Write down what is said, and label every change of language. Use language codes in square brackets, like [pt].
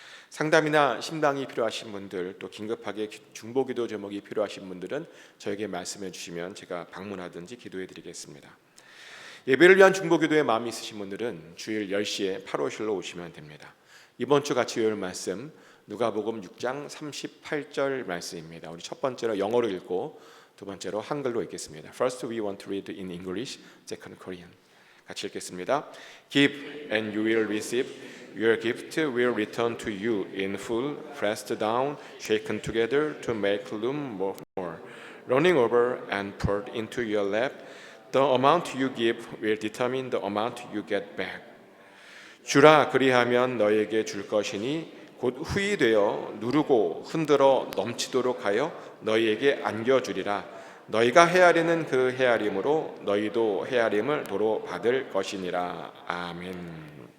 [ko] 상담이나 신방이 필요하신 분들, 또 긴급하게 중보기도 제목이 필요하신 분들은 저에게 말씀해 주시면 제가 방문하든지 기도해 드리겠습니다. 예배를 위한 중보기도에 마음이 있으신 분들은 주일 10시에 8호실로 오시면 됩니다. 이번 주 같이 외울 말씀 누가복음 6장 38절 말씀입니다. 우리 첫 번째로 영어로 읽고 두 번째로 한글로 읽겠습니다. [en] First we want to read in English, second Korean. [ko] 같이 읽겠습니다. [en] Give and you will receive. Your gift will return to you in full, pressed down, shaken together to make room more, running over and poured into your lap. The amount you give will determine the amount you get back. [ko] 주라 그리하면 너에게 줄 것이니 곧 후히 되어 누르고 흔들어 넘치도록 하여 너희에게 안겨주리라. 너희가 헤아리는 그 헤아림으로 너희도 헤아림을 도로 받을 것이니라. 아멘.